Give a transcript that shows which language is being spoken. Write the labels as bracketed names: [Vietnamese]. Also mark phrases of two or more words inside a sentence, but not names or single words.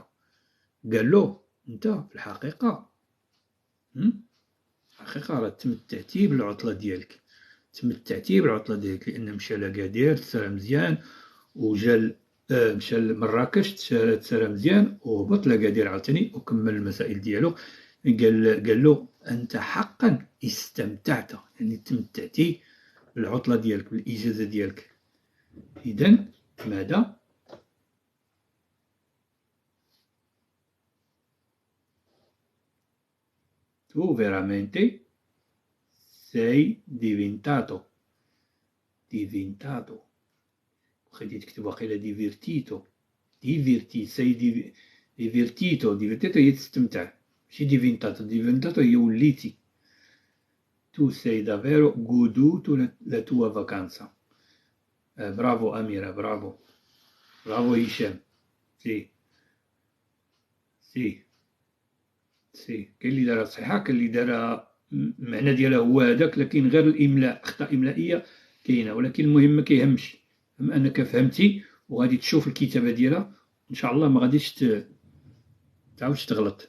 [Arabic] قال له أنت في الحقيقة راه تمتعتي بالعطلة ديالك، لأن مشى لأكادير تسرى مزيان، وجا مشى لمراكش تسرى مزيان، وهبط لأكادير عاوتاني وكمل المسائل ديالو. قال له أنت حقا استمتعت، يعني تمتعتي بالعطلة ديالك، بالإجازة ديالك. إذن ماذا؟ [Italian] Tu veramente sei diventato [Arabic] خليتي تكتب واقيلا ديفيرتيتو [Italian] sei divertito [Arabic] هي تستمتع، ماشي ديفينتاتو هي وليتي. [Italian] Tu sei davvero goduto la tua vacanza. [Arabic] برافو أميرة، برافو هشام. سي كاين اللي دارها صحيحة، كاين اللي دارها المعنى ديالها هو هذاك، لكن غير الإملاء، أخطاء إملائية كاينة، ولكن المهم ما كيهمش، المهم أنك فهمتي وغادي تشوف الكتابة ديالها إن شاء الله ما غاديش تعاودش تغلط.